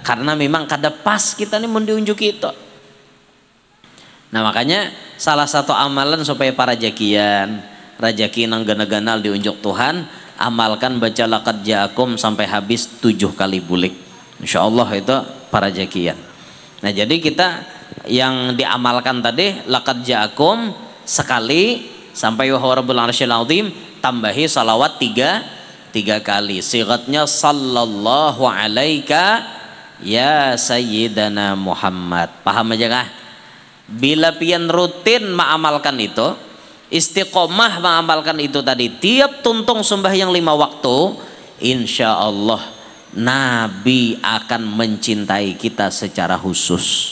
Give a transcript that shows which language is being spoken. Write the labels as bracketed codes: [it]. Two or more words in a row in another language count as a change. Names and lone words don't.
[bjn] Karena memang kada pas kita nih mau diunjuk itu. Nah makanya salah satu amalan supaya para jakian, rajaki nang gana-ganal diunjuk Tuhan, amalkan baca [ar] لقد جاءكم [bjn] sampai habis 7 kali bulik. Insyaallah itu para jakian. Nah jadi kita yang diamalkan tadi [ar] لقد جاءكم [bjn] sekali sampai [ar] ورب العرش العظيم, [bjn] tambahi salawat 3 kali. Sigatnya [ar] صلى الله عليك يا سيدنا محمد. [bjn] Paham aja kah? Bila pian rutin mengamalkan itu, istiqomah mengamalkan itu tadi, tiap tuntung sembahyang 5 waktu, [ar] إن شاء الله [bjn] Nabi akan mencintai kita secara khusus.